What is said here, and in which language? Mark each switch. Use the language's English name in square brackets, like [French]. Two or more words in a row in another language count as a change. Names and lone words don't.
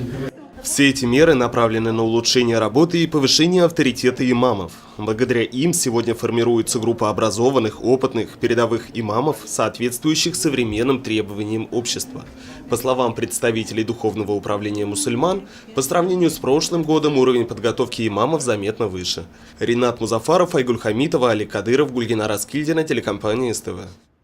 [Russian] Все эти меры направлены на улучшение работы и повышение авторитета имамов. Благодаря им сегодня формируется группа образованных, опытных, передовых имамов, соответствующих современным требованиям общества. По словам представителей Духовного управления мусульман, по сравнению с прошлым годом уровень подготовки имамов заметно выше. Ринат Музафаров, Айгуль Хамитова, Али Кадыров, Гульгинар Аскильдина, телекомпания СТВ.